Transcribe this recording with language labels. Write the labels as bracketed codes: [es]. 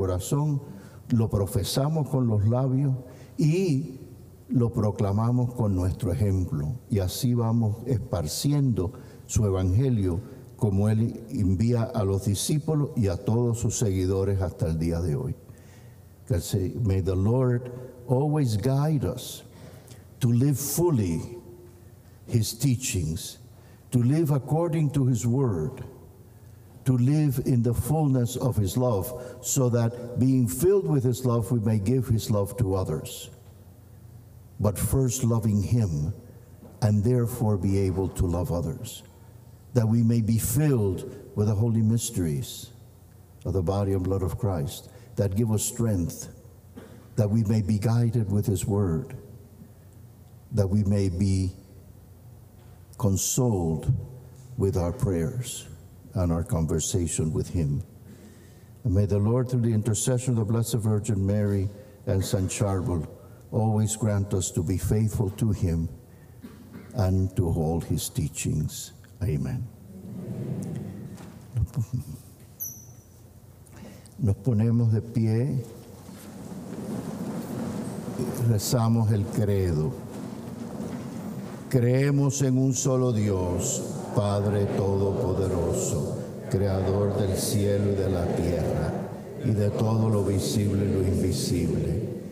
[es] Corazón, lo profesamos con los labios y lo proclamamos con nuestro ejemplo. Y así vamos esparciendo su evangelio como Él envía a los discípulos y a todos sus seguidores hasta el día de hoy. [en] May the Lord always guide us to live fully His teachings, to live according to His word, to live in the fullness of His love, so that being filled with His love, we may give His love to others. But first loving Him, and therefore be able to love others, that we may be filled with the holy mysteries of the body and blood of Christ, that give us strength, that we may be guided with His word, that we may be consoled with our prayers and our conversation with Him. And may the Lord, through the intercession of the Blessed Virgin Mary and Saint Charbel, always grant us to be faithful to Him and to all His teachings. Amen. [es] Nos ponemos de pie y rezamos el credo. Creemos en un solo Dios, Padre Todopoderoso, Creador del cielo y de la tierra, y de todo lo visible y lo invisible.